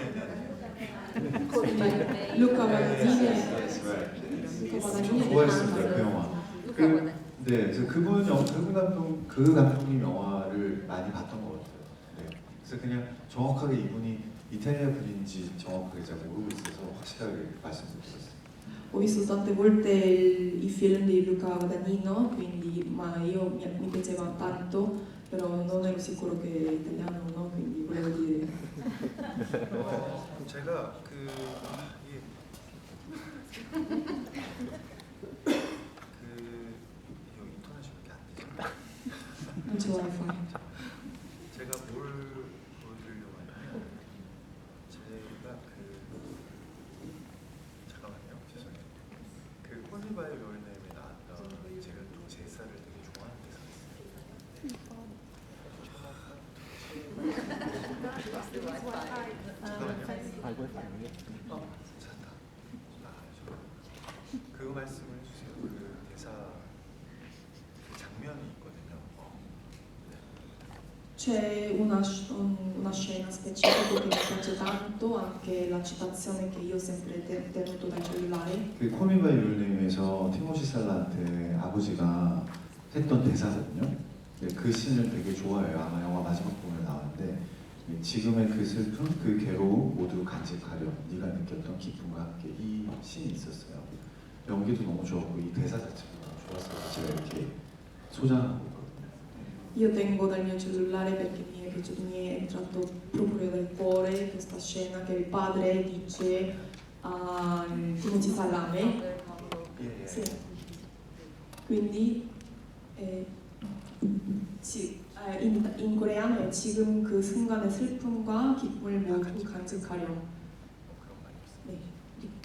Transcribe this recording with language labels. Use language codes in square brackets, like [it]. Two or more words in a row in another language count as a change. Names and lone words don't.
[ko] Luca Guadagnino. 좋아했습니다 그 영화. Luca Guadagnino. 네, 그래서 그 감독님 영화를 많이 봤던 것 같아요. 네, 그래서 그냥 정확하게 이분이 이탈리아 분인지 정확하게 잘 모르고 있어서 확실하게 말씀드렸어요. [it] Ho visto tante volte i film di Luca Guadagnino, quindi, ma mi piaceva tanto, però non ero sicuro che è italiano o no, quindi volevo dire. [ko] 제가 이거 인터넷이 안 되죠? [it] Non c'è wifi. [ko] 제가 뭘 보여드리려고 하냐면 제가 잠깐만요, 죄송해요. 그 홀리바이 롤네임에 나왔던 제가 또 제사를 되게 좋아하는 대사가 있어요. 찾았다. 그거 말씀을 해주세요. 그 대사 그 장면이 있거든요. [it] C'è una scena specifica che mi piace tanto, anche la citazione che io ho sempre tenuto dal cellulare. [ko] 그 코미바이 룰네임에서 티모시 살라한테 아버지가 했던 대사거든요. 그 씬을 되게 좋아해요. 아마 영화 마지막 부분에 나왔는데 지금의 그 슬픔, 그 괴로움 모두 간직하려 네가 느꼈던 기쁨과 함께 이 씬이 있었어요. 연기도 너무 좋았고 이 대사 자체가 너무 좋았어서 제가 이렇게 소장하고 있거든요. [it] Io tengo dal mio cellulare perché mi è piaciuto, mi è entrato proprio dal cuore questa scena che il padre dice a Timothy Salame. [ko] 예, 예. [it] Sì. Quindi in coreano è [ko] 지금 그 순간의 슬픔과 기쁨을 모두 간직하려. 그런 말이 있어요. 네.